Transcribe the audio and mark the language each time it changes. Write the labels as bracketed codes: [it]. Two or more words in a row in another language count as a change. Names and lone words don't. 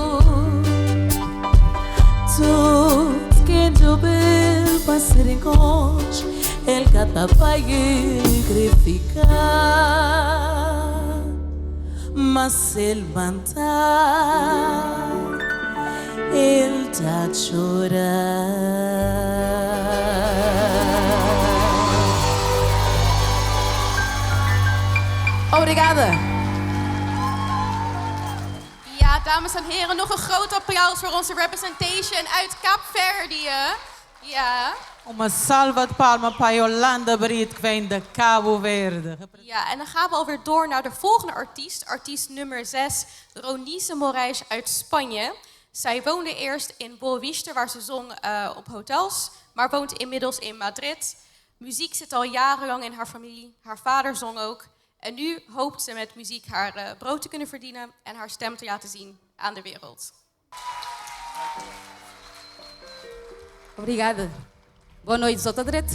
[pt] Tudo que jubel para ser encontro, ele cata pai, ele quer ficar, mas ele manda ele tá a chorar. Obrigada. [nl] Ja, dames en heren, nog een groot applaus voor onze representation uit Kaapverdië. Ja. [pt] Uma salva de palmas para Yolanda Brito, que vem de Cabo Verde. [nl] Ja, en dan gaan we alweer door naar de volgende artiest. Artiest nummer 6, Ronice Moraes uit Spanje. Zij woonde eerst in Boavista, waar ze zong op hotels, maar woont inmiddels in Madrid. Muziek zit al jarenlang in haar familie. Haar vader zong ook. En nu hoopt ze met muziek haar brood te kunnen verdienen en haar stem te laten zien aan de wereld. [pt] Obrigada. Boa noite, só tá direito?